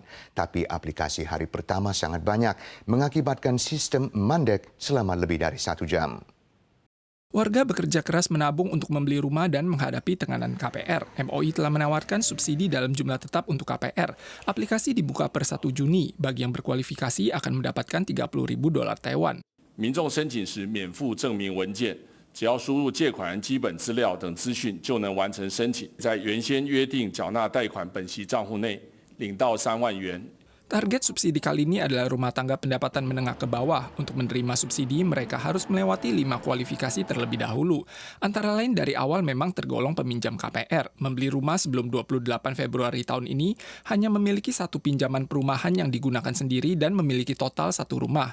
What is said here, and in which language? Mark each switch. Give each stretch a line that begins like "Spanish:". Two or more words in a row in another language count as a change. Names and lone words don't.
Indonesian: Tapi aplikasi hari pertama sangat banyak, mengakibatkan sistem mandek selama lebih dari 1 jam. Warga bekerja keras menabung untuk membeli rumah dan menghadapi tekanan KPR. MOI telah menawarkan subsidi dalam jumlah tetap untuk KPR. Aplikasi dibuka per 1 Juni. Bagi yang berkualifikasi akan mendapatkan 30.000 dolar Taiwan.
Chinese: 民众申请时免附证明文件，只要输入借款人基本资料等资讯就能完成申请，在原先约定缴纳贷款本息账户内领到3万元。
Indonesian: Target subsidi kali ini adalah rumah tangga pendapatan menengah ke bawah. Untuk menerima subsidi, mereka harus melewati 5 kualifikasi terlebih dahulu. Antara lain dari awal memang tergolong peminjam KPR. Membeli rumah sebelum 28 Februari tahun ini hanya memiliki satu pinjaman perumahan yang digunakan sendiri dan memiliki total satu rumah.